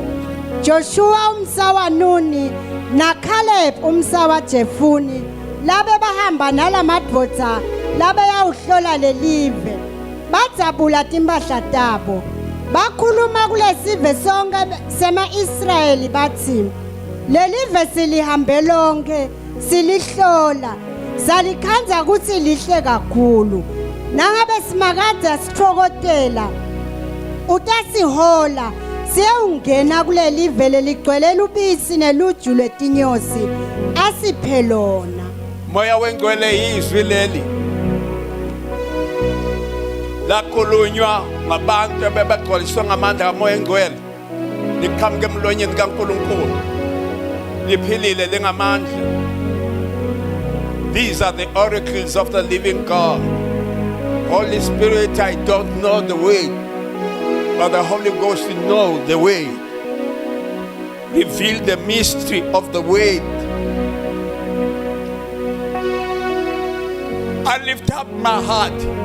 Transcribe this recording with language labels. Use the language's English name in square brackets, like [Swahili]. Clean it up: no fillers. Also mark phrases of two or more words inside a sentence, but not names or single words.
[Swati] Joshua umsawa Nuni naCaleb umsawa Jefune labe bahamba nalamadvodza labe yawuhlola lelive, bajabula timpahla tabo, bakhuluma kulesive sonke sema-Israyeli bathi, lelive silihambe lonke silihlola, salikhanza ukuthi lihle kakhulu. Nangabe simakade sithrokotela utasihola siyawungena kulelive leligcwele ubisi neluju lwetinyosi asiphe lona. [Zulu] Moya wengcwele izwi leli lakhulunywa ngabantu abebegcwaliswe ngamandla kamoya engcwele liqhamuke emlonyeni kaNkulunkulu liphilile lingamandla. [English] These are the oracles of the living God. Holy Spirit, I don't know the way, but the Holy Ghost knows the way. Reveal the mystery of the way. I lift up my heart.